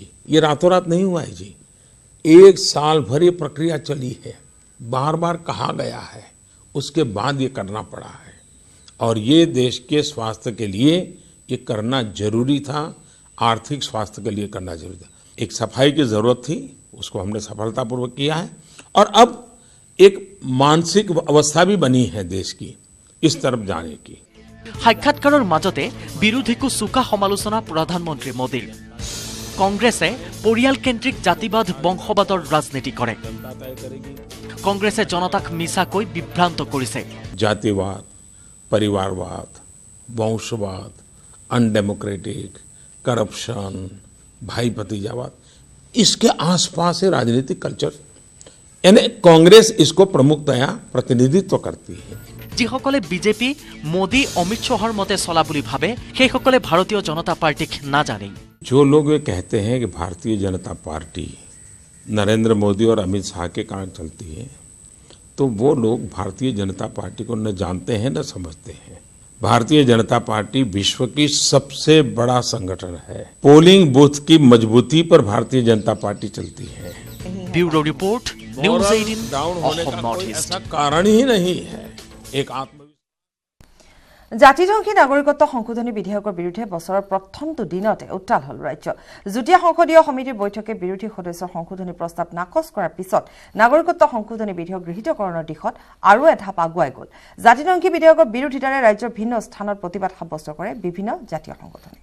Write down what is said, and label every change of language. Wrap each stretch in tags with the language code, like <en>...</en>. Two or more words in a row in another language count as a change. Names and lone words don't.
<hi>ये रातों रात नहीं हुआ है जी। 1 साल भर ये प्रक्रिया चली है, बार बार कहा गया है, उसके बाद ये करना पड़ा है और ये देश के स्वास्थ्य के लिए ये करना जरूरी था, आर्थिक स्वास्थ्य के लिए करना जरूरी था। एक सफाई की जरूरत थी, उसको हमने सफलतापूर्वक किया है और अब एक मानसिक अवस्था भी बनी है देश की इस तरफ जाने की।</hi> <as>সাক্ষাৎকাৰৰ মাজতে বিৰোধীকো চোকা সমালোচনা প্ৰধানমন্ত্ৰী মোদীৰ। কংগ্ৰেছে পৰিয়ালকেন্দ্ৰিক জাতিবাদ বংশবাদৰ ৰাজনীতি কৰে। কংগ্ৰেছে জনতাক মিছাকৈ বিভ্ৰান্ত কৰিছে।</as> <hi>जातिवाद, परिवारवाद, वंशवाद, अनडेमोक्रेटिक, करप्शन, भाई भतीजावाद, इसके आसपास है राजनीतिक कल्चर यानी कांग्रेस इसको प्रमुखतया प्रतिनिधित्व करती है।</hi> <as>যিসকলে বিজেপি মোদী অমিত শাহৰ মতে চলা বুলি ভাবে সেইসকলে ভাৰতীয় জনতা পাৰ্টিক নাজানে।</as> <hi>जो लोग ये कहते हैं कि भारतीय जनता पार्टी नरेंद्र मोदी और अमित शाह के कारण चलती है, तो वो लोग भारतीय जनता पार्टी को न जानते हैं न समझते हैं। भारतीय जनता पार्टी विश्व की सबसे बड़ा संगठन है। पोलिंग बूथ की मजबूती पर भारतीय जनता पार्टी चलती है।</hi> <en>Bureau report, News 18</en> <hi>डाउन होने का</hi> <as>অসম নৰ্থ</as> <hi>कोई</hi> <as>ইষ্ট।</as> <hi>ऐसा कारण ही नहीं है। एक आत्म</hi> <as>জাতিধ্বংসী নাগৰিকত্ব সংশোধনী বিধেয়কৰ বিৰুদ্ধে বছৰৰ প্ৰথমটো দিনতে উত্তাল হ'ল ৰাজ্য। যুটীয়া সংসদীয় সমিতিৰ বৈঠকে বিৰোধী সদস্যৰ সংশোধনী প্ৰস্তাৱ নাকচ কৰাৰ পিছত নাগৰিকত্ব সংশোধনী বিধেয়ক গৃহীতকৰণৰ দিশত আৰু এধাপ আগুৱাই গ'ল। জাতিধ্বংসী বিধেয়কৰ বিৰোধিতাৰে ৰাজ্যৰ ভিন্ন স্থানত প্ৰতিবাদ সাব্যস্ত কৰে বিভিন্ন জাতীয় সংগঠনে।</as>